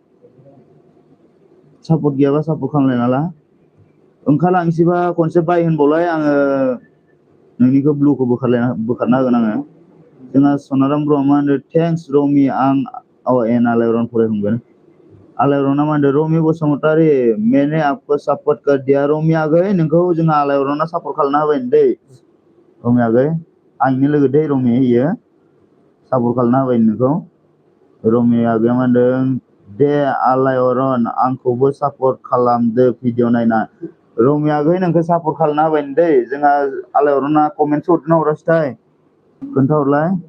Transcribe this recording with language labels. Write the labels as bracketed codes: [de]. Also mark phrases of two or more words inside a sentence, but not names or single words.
[brx] सापर्ट गैयाबा सापर्ट खालामलायना ला ओंखारलांसैबा खनसे बाय होनबावलाय आङो नोंनिखौ ब्लुखौ बोखारना होगोन आङो जोंहा सनाराम ब्र'आ मा होनदों थेंक्स रमि आं आलायअरन फरायखांगोन आलायअरना मा होनदों रमि बसुमतारी [hi] मैंने आपको सपोर्ट कर दिया [brx] रमि आगै नोंखौ जोंहा आलायअरना सापर्ट खालामना होबाय दै रमि आगै आंनि लोगो दै रमि इयो सापर्ट खालामना होबाय नोंखौ रमि आगैया मा होनदों दे आलायअरन आंखौबो सापर्ट खालामदो भिडिअ नायना रमि आगै नोंखौ सापर्ट खालामना होबाय दै जोंहा आलायअरना कमेन्टसो हरदोंना हरासैथाय खोन्थाहरलाय